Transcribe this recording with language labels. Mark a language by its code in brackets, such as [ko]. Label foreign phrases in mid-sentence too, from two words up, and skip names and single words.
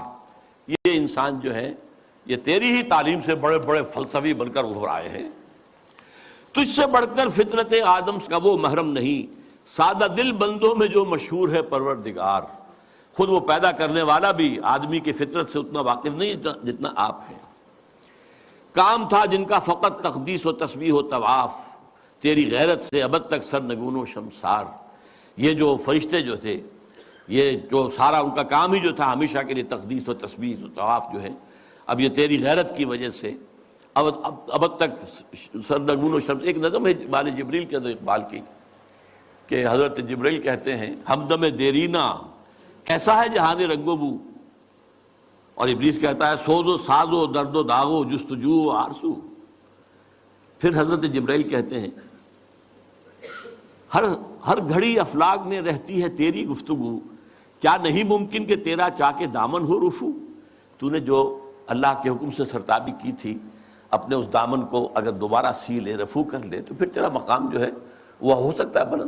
[ur] یہ انسان جو ہے یہ تیری ہی تعلیم سے بڑے بڑے فلسفی بن کر ابھر آئے ہیں. تجھ سے بڑھ کر فطرت آدم کا وہ محرم نہیں، سادہ دل بندوں میں جو مشہور ہے پروردگار. خود وہ پیدا کرنے والا بھی آدمی کی فطرت سے اتنا واقف نہیں جتنا آپ ہیں. کام تھا جن کا فقط تقدیس و تسبیح و طواف، تیری غیرت سے ابد تک سرنگون و شمسار. یہ جو فرشتے جو تھے، یہ جو سارا ان کا کام ہی جو تھا ہمیشہ کے لیے تقدیس و تسبیح و طواف جو ہے، اب یہ تیری غیرت کی وجہ سے ابد تک سرنگون و شمس. ایک نظم ہے اقبال جبریل کے اندر اقبال کی، کہ حضرت جبریل کہتے ہیں ہمدم دیرینا کیسا ہے جہان رنگ و بو. اور ابلیس کہتا ہے سوز و ساز و درد و داغ و جستجو و آرزو. پھر حضرت جبریل کہتے ہیں ہر گھڑی افلاک میں رہتی ہے تیری گفتگو، کیا نہیں ممکن کہ تیرا چاک دامن ہو رفو. تو نے جو اللہ کے حکم سے سرتابی کی تھی، اپنے اس دامن کو اگر دوبارہ سی لے، رفو کر لے، تو پھر تیرا مقام جو ہے وہ ہو سکتا ہے بلند.